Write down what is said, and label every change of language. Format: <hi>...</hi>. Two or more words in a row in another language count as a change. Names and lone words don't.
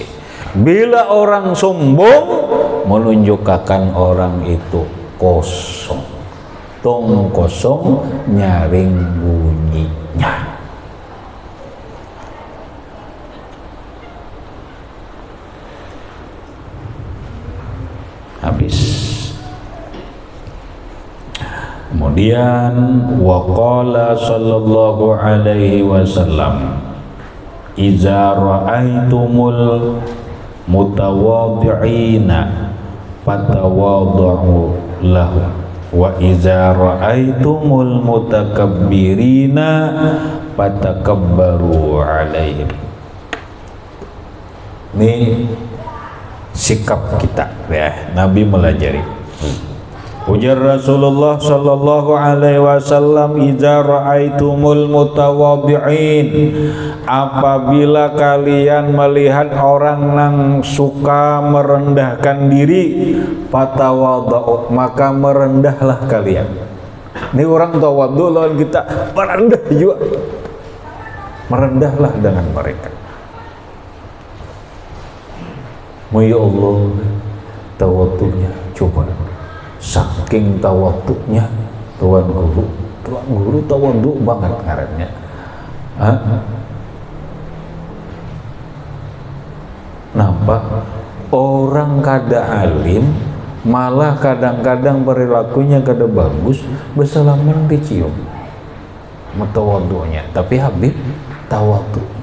<id>Bila orang sombong menunjukkan orang itu kosong, tong kosong nyaring bunyinya. Habis.</id> <ar>Kemudian وقال صلى الله عليه وسلم إذا رأيتم المتواضعين فتواضعوا له وإذا رأيتم المتكبرين فتكبروا عليهم.</ar> <id>Ini sikap kita ya, Nabi melajari.</id> <ar>Ujar Rasulullah صلى الله عليه وسلم إذا رأيتم المتواضعين,</ar> <id>apabila kalian melihat orang yang suka merendahkan diri, fatawadhu, maka merendahlah kalian. Ini orang tawadhu lawan kita merendah juga, merendahlah dengan mereka.</id> <ar>Ya Allah,</ar> <bjn>tawadhunya coba, saking tawadhunya tuan guru tawadhu banget ngarannya. Nampak orang kada alim malah kadang-kadang perilakunya kada bagus, bersalaman dicium matawadhunya, tapi Habib tawadhunya.</bjn>